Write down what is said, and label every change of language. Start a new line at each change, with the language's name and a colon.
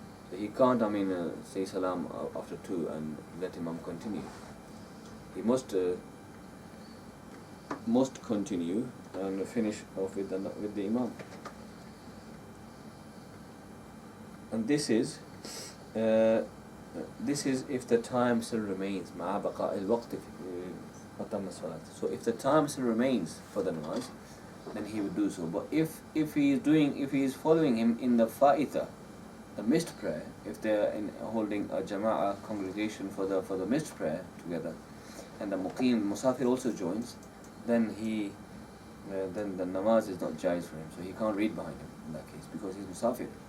English: So he can't, say salam after 2 and let imam continue. He must continue and finish off with the imam. And this is if the time still remains.
Arabic: مع بقاء الوقت أتم الصلاة.
English: So if the time still remains for the namaz, then he would do so. But if he is following him in the fa'ita, the missed prayer, if they are holding a jama'ah congregation for the missed prayer together, and the muqim musafir also joins, then then the namaz is not jaiz for him, so he can't read behind him in that case, because he's musafir.